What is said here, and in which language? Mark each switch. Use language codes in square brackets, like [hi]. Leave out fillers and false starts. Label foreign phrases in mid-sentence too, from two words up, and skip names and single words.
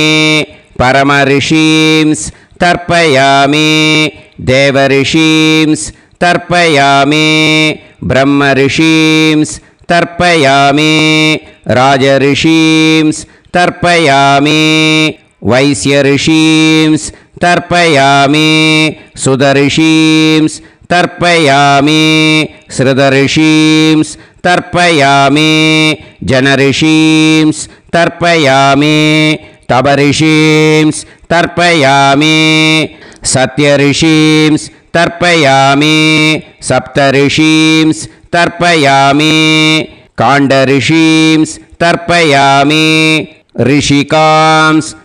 [sa] परमऋषींस् तर्पयामि, देवऋषींस् तर्पयामि, ब्रह्मऋषींस् तर्पयामि, राजऋषींस् तर्पयामि, वैश्यऋषींस् तर्पयामि, सुतऋषींस् तर्पयामि, श्रुतऋषींस् तर्पयामि जनऋषींस् तर्पयामि तपऋषींस् तर्पयामि सत्यऋषींस् तर्पयामि सप्तऋषींस् तर्पयामि काण्डऋषींस् तर्पयामि ऋषिकांस्